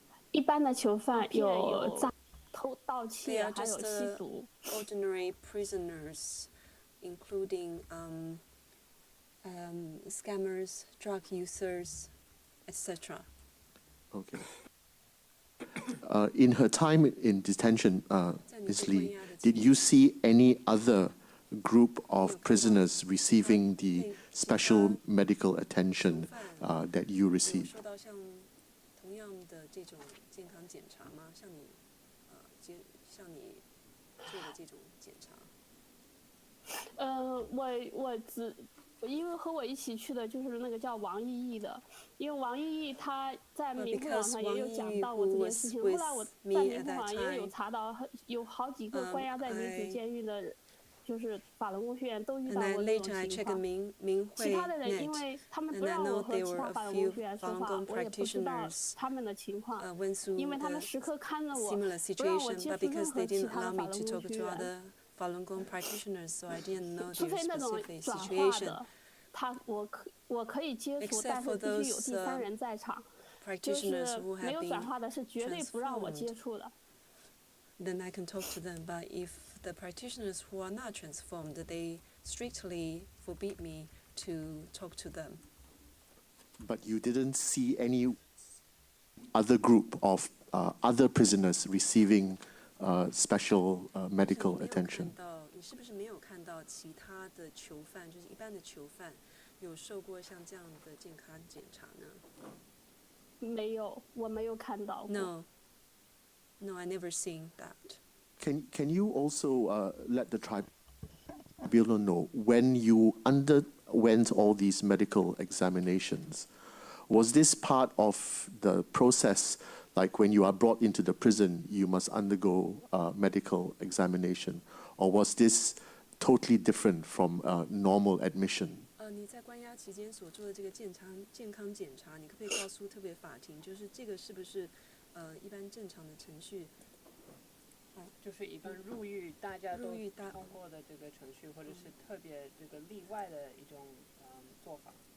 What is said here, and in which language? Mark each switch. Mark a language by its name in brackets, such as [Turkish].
[Chinese] 一般的囚犯有偷盗窃，还有吸毒。 [English] Ordinary prisoners, including scammers, drug users, etc. Okay. In her time in detention, Ms. Lee, did you see any other group of prisoners receiving the special medical attention that you received? [Chinese] 同样的这种健康检查吗？像你做的这种检查？因为和我一起去的就是那个叫王依依的，因为王依依她在明户网上也有讲到过这件事情。后来我在明户网也有查到，有好几个关押在女子监狱的。就是法轮功学员都遇到过这种情况。其他的人，因为他们不让我和其他法轮功学员说话，我也不知道他们的情况，因为他们时刻看着我，不让我接触任何其他的法轮功学员。除非那种转化的，我可以接触，但是必须有第三人在场。就是没有转化的，是绝对不让我接触的。 [English] Then I can talk to them, but if the practitioners who are not transformed, they strictly forbid me to talk to them. But you didn't see any other group of other prisoners receiving special medical attention? [Chinese] 你是不是没有看到其他的囚犯，就是一般的囚犯，有受过像这样的健康检查呢？没有，我没有看到过。 [English] No, I never seen that. Can you also let the tribunal know when you underwent all these medical examinations? Was this part of the process, like when you are brought into the prison, you must undergo medical examination, or was this totally different from normal admission? [Chinese] 你在关押期间所做的这个健康检查，你可不可以告诉特别法庭，就是这个是不是一般正常的程序？就是一般入狱大家都通过的这个程序，或者是特别这个例外的一种做法。